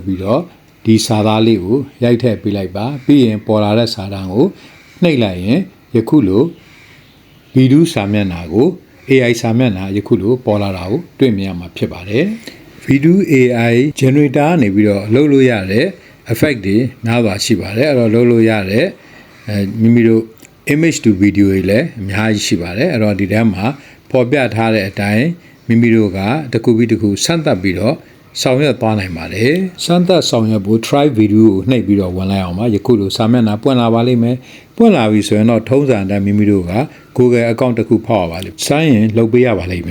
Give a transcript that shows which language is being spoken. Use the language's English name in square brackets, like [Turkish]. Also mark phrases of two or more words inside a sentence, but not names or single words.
[Burmese] ပြီးတော့ဒီစာသားလေးကိုရိုက်ထည့်ပေးလိုက်ပါပြီးရင်ပေါ်လာတဲ့စာတန်းကိုနှိပ်လိုက်ရင်ယခုလို vidu စာမျက်နှာကို AI စာမျက်နှာယခုလိုပေါ်လာတာကိုတွေ့မြင်ရမှာဖြစ်ပါတယ် vidu [English] AI generator [Burmese] ကနေပြီးတော့လုပ်လို့ရတဲ့ effect တွေများစွာရှိပါတယ်အဲ့တော့လုပ်လို့ရတဲ့မိမိတို့ [English] image to video [Burmese] တွေလည်းအများ ကြီးရှိပါတယ်အဲ့တော့ဒီထဲမှာပေါ်ပြထားတဲ့အတိုင်းမိမိတို့ကတစ်ခုပြီးတစ်ခုစမ်းသပ်ပြီးတော့ဆောင်ရွက်သွားနိုင်ပါတယ်စမ်းသပ်ဆောင်ရွက်ဖို့ [English] try video [Burmese] ကိုနှိပ်ပြီးတော့ဝင်လိုက်အောင်ပါယခုလိုစာမျက်နှာပွင့်လာပါလိမ့်မယ်ပွင့်လာပြီဆိုရင်တော့ထုံးစံအတိုင်းမိမိတို့က Google account တစ်ခုဖောက်ရပါလိမ့်စိုင်းရင်လုပ်ပေးရပါလိမ့်